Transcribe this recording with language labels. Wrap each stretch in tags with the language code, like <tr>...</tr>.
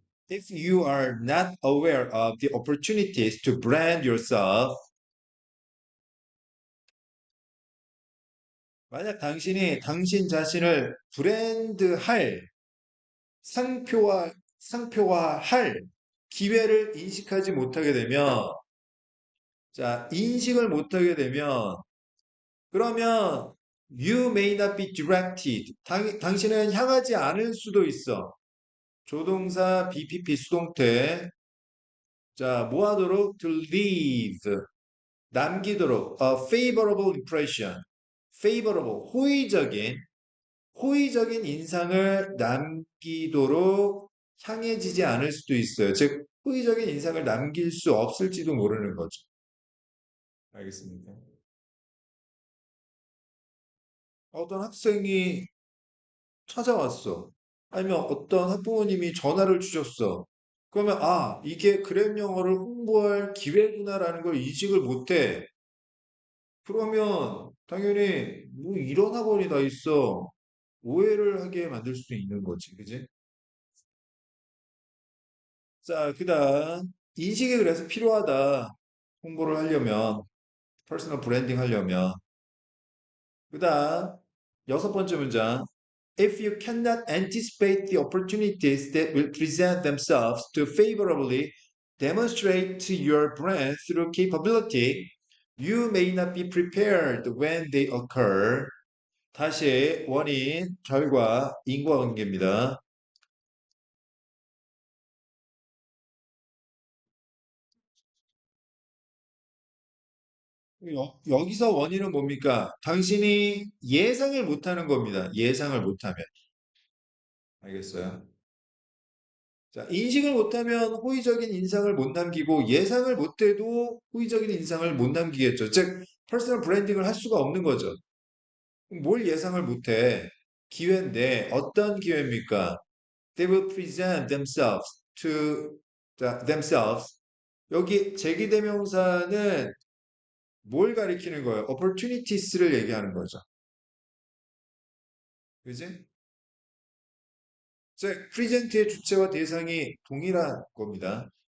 <en>If you are not aware of the opportunities to brand yourself,</en> <ko>만약 당신이 당신 자신을 브랜드할, 상표화할 기회를 인식하지 못하게 되면, 자, 인식을 못하게 되면, 그러면</ko> <en>you may not be directed.</en> <ko>당신은 향하지 않을 수도 있어. 조동사 BPP 수동태. 자, 뭐 하도록?</ko> <en>To leave. 남기도록. A favorable impression. favorable.</en> <ko>호의적인 인상을 남기도록 향해지지 않을 수도 있어요. 즉, 호의적인 인상을 남길 수 없을지도 모르는 거죠. 알겠습니까? 어떤 학생이 찾아왔어. 아니면 어떤 학부모님이 전화를 주셨어. 그러면, 아, 이게 그랩 영어를 홍보할 기회구나라는 걸 인식을 못해. 그러면 당연히 뭐 이런 학원이 다 있어. 오해를 하게 만들 수도 있는 거지. 그지? 자, 그다음 인식이 그래서 필요하다. 홍보를 하려면, 퍼스널 브랜딩 하려면. 그다음 여섯 번째 문장.</ko> <en>If you cannot anticipate the opportunities that will present themselves to favorably demonstrate to your brand through capability, you may not be prepared when they occur.</en> <ko>다시 원인, 결과, 인과관계입니다. 여기서 원인은 뭡니까? 당신이 예상을 못하는 겁니다. 예상을 못하면. 알겠어요? 자, 인식을 못하면 호의적인 인상을 못 남기고 예상을 못해도 호의적인 인상을 못 남기겠죠. 즉, 퍼스널 브랜딩을 할 수가 없는 거죠. 뭘 예상을 못해? 기회인데 어떤 기회입니까?</ko> <en>They will present themselves to themselves.</en> <ko>여기 제기대명사는 뭘 가리키는 거예요? opportunities를 얘기하는 거죠. 그지? 즉, 프리젠트의 주체와 대상이 동일한 겁니다.</ko>